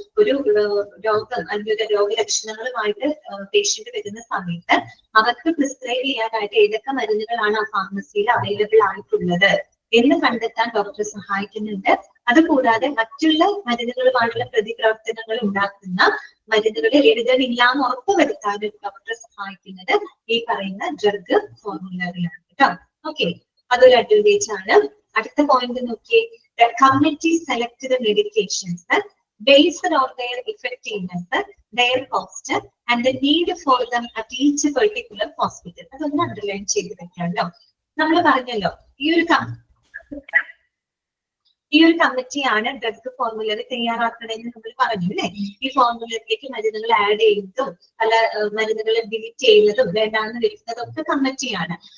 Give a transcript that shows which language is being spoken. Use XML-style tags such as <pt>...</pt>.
<ml>ഒരു രോഗം അല്ലെങ്കിൽ രോഗലക്ഷണങ്ങളുമായിട്ട് പേഷ്യന്റ് വരുന്ന സമയത്ത് അവർക്ക് പ്രിസ്ക്രൈബ് ചെയ്യാനായിട്ട് ഏതൊക്കെ മരുന്നുകളാണ് ആ ഫാർമസിയിൽ അവൈലബിൾ ആയിട്ടുള്ളത് എന്ന് കണ്ടെത്താൻ ഡോക്ടർ സഹായിക്കുന്നുണ്ട്. അതുകൂടാതെ മറ്റുള്ള മരുന്നുകളുമായിട്ടുള്ള പ്രതിപ്രവർത്തനങ്ങൾ ഉണ്ടാക്കുന്ന മരുന്നുകൾ എഴുതണില്ല എന്ന് ഉറപ്പുവരുത്താനും ഡോക്ടറെ സഹായിക്കുന്നത് ഈ പറയുന്ന ഡ്രഗ് ഫോർമുലറിയാണ് കേട്ടോ. ഓക്കെ, അതൊരു അഡ്വാൻറ്റേജ് ആണ്. അടുത്ത പോയിന്റ് നോക്കിയേ.</ml> <en>The committee select the medications based on their effectiveness, their cost, and the need for them at each particular hospital.</en> <ml>അതൊന്ന് അണ്ടർലൈൻ ചെയ്ത് വെക്കാമല്ലോ. നമ്മൾ പറഞ്ഞല്ലോ ഈ ഒരു കമ്മിറ്റിയാണ് ഡ്രഗ് ഫോർമുലറി തയ്യാറാക്കണമെന്ന് നമ്മൾ പറഞ്ഞു അല്ലെ. ഈ ഫോർമുലറിലേക്ക് മരുന്നുകൾ ആഡ് ചെയ്യുന്നതും പല മരുന്നുകൾ ഡിലീറ്റ് ചെയ്യുന്നതും വേണ്ടാന്ന് വെക്കുന്നതും ഒക്കെ കമ്മിറ്റിയാണ്.</ml>